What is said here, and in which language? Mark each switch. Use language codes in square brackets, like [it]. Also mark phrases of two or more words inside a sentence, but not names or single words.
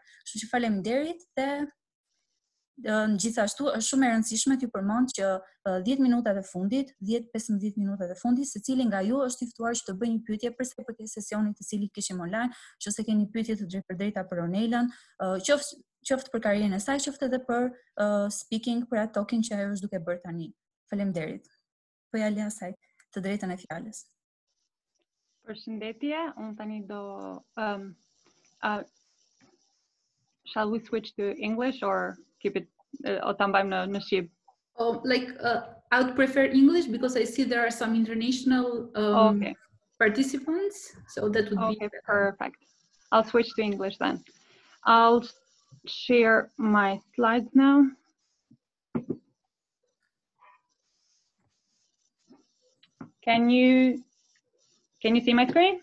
[sq] Kështu që faleminderit dhe gjithashtu është shumë e rëndësishme t'ju përmend që 10 minutat e fundit, 10-15 minutat e fundit, secili nga ju është i ftuar që të bëjë një pyetje për sa i përket sesionit të cilin kishim online, nëse keni pyetje të drejtpërdrejta për Ornelën, qoftë për karrierën e saj, qoftë edhe për speaking, për atë talking që ajo është duke bërë tani. Faleminderit. Po ja lë asaj të drejtën e fjalës. Përshëndetje, unë tani do [en] shall we switch to English or keep it [sq] o ta mbajmë në shqip? [en] I would prefer English because I see there are some international okay. participants, so that would be perfect. I'll switch to English then. I'll share my slides now. Can you see my screen?